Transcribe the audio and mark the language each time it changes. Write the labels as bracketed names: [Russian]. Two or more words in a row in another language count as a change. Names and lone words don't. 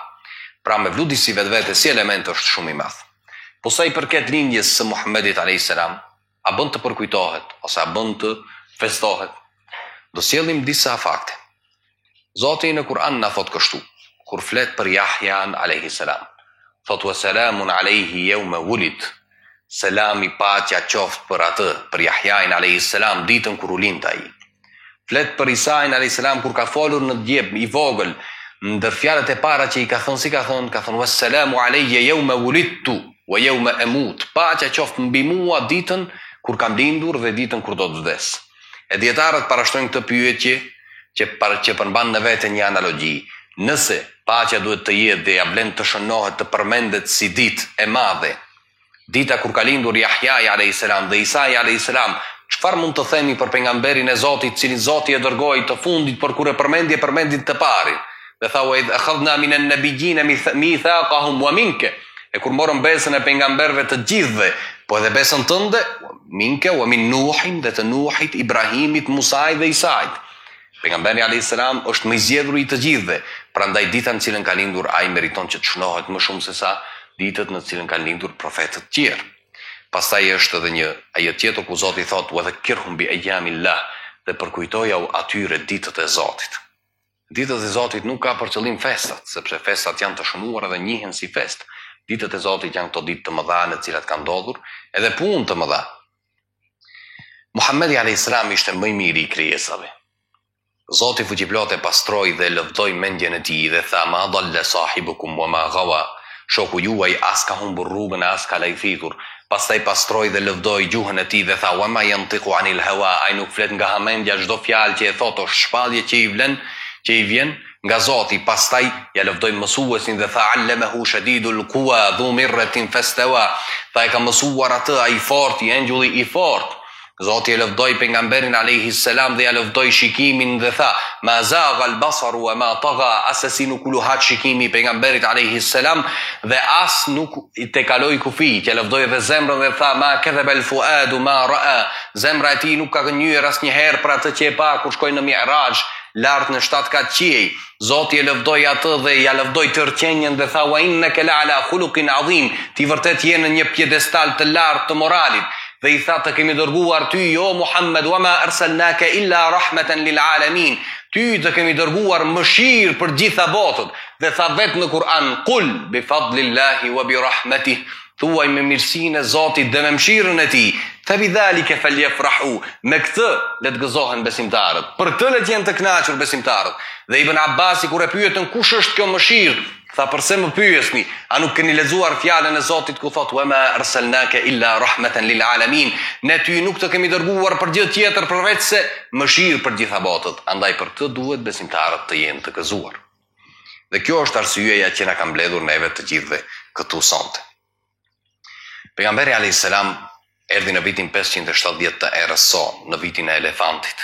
[Albanian] Pra mevludi si vetvete si element është shumë i madh. Po sa i përket lindjes së Muhammedit a.s., a bën të përkujtohet ose a bën të festohet? Do sjellim disa fakte. Zoti në Kur'an na thot kështu, kur flet për Yahyan a.s. [Arabic] thot وسلام عليه يوم ولد. [Albanian] Selami paqja qoftë për atë, për Yahyain a.s. ditën kur u lind ai. Flet për Isain a.s. kur ka folur në djep i vogël, ndër fjalët e para që i ka thënë, si ka thënë [Arabic] والسلام علي يوم ولدت ويوم أموت. [Albanian] Paqja qoftë mbi mua ditën kur kam lindur dhe ditën kur do të vdes. E dietarët parashtrojnë këtë pyetje që përmban në vete një analogji. Nëse paqja duhet të jetë dhe ja vlen të shënohet, të përmendet si ditë e madhe, dita kur ka lindur Yahya a.s. dhe Isa a.s., çfarë mund të themi për pejgamberin e Zotit, cilin Zoti e dërgoi të fundit, por kur e përmendit të parin? Dhe tha [Arabic] وإذ أخذنا من النبيين ميثاقهم ومنك. [Albanian] E kur morën besën e pejgamberëve të gjithëve, po edhe besën tënde, [Arabic] ومنك ومن نوح, [Albanian] dhe të Nuhit, Ibrahimit, Musait dhe Isait. Pejgamberi [Arabic] عليه السلام [Albanian] është më i zgjedhur i të gjithëve, prandaj dita në cilën ka lindur ai meriton që të shënohet më shumë se sa ditët në cilën kanë lindur profetët të tjerë. Pastaj është edhe një ajet tjetër ku Zoti thotë: [Arabic] "وذكرهم بأيام الله", [Albanian] dhe përkujtoja u atyre ditët e Zotit. Ditët e Zotit nuk ka për qëllim festat, sepse festat janë të shënuara dhe njihen si fest. Ditët e Zotit janë këto ditë të mëdha në të cilat kanë ndodhur edhe punë të mëdha. Muhamedi [Arabic] عليه السلام [Albanian] ishte më i miri i krijesave. Zoti fuqiplot e pastroi dhe lëvdoi mendjen e tij dhe tha: [Arabic] "ما ضل صاحبكم وما غوى", [Albanian] shoku juaj as ka humbur rrugën as ka lajfitur. Pastaj pastroi dhe lëvdoi gjuhën e tij dhe tha: [Arabic] "وما ينطق عن الهوى", [Albanian] ai nuk flet nga hamendja, çdo fjalë që e thotë është shpallje që i vjen nga Zoti. Pastaj ja lëvdoi mësuesin dhe tha: [Arabic] "علمه شديد القوى ذو مرة فاستوى", [Albanian] tha e ka mësuar atë ai i fortë, i engjulli i fortë. Zoti e lëvdoi pejgamberin [Arabic] عليه السلام [Albanian] dhe ja lëvdoi shikimin dhe tha: [Arabic] "ما زاغ البصر وما طغى", [Albanian] asesi nuk u luhat shikimi i pejgamberit [Arabic] عليه السلام [Albanian] dhe as nuk i tekaloi kufi. Ja lëvdoi edhe zemrën dhe tha: [Arabic] "ما كذب الفؤاد ما رأى", [Albanian] zemra e tij nuk ka gënjur asnjëherë për atë që e pa kur shkoi në Mi'raj, lart në 7 kat qiej. Zoti e lëvdoi atë dhe ja lëvdoi tërqenjen dhe tha: [Arabic] "وإنك لعلى خلق عظيم", [Albanian] ti vërtet je në një pjedestal të lartë të moralit. Dhe i tha: "Të kemi dërguar ty, o Muhammed, [Arabic] وما أرسلناك إلا رحمة للعالمين", [Albanian] ty të kemi dërguar mëshirë për gjitha botët. Dhe tha vetë në Kur'an: [Arabic] "قل بفضل الله وبرحمته", [Albanian] thuaj me mirësinë e Zotit dhe me mëshirën e tij. [Arabic] فبذلك فليفرحوا, [Albanian] me këtë le të gëzohen besimtarët. Për këtë le të jenë të kënaqur besimtarët. Dhe Ibn Abbasi kur e pyetën kush është kjo mëshirë, tha: "Përse më pyesni? A nuk keni lexuar fjalën e Zotit ku thotë: [Arabic] "وما أرسلناك إلا رحمة للعالمين"? [Albanian] Ne ty nuk të kemi dërguar për gjë tjetër përveç se mëshirë për gjitha botët. Andaj për këtë duhet besimtarët të jenë të gëzuar." Dhe kjo është arsyeja që na ka mbledhur neve të gjithëve këtu sonte. Pejgamberi [Arabic] عليه السلام [Albanian] erdhi në vitin 570 të erës son, në vitin e elefantit.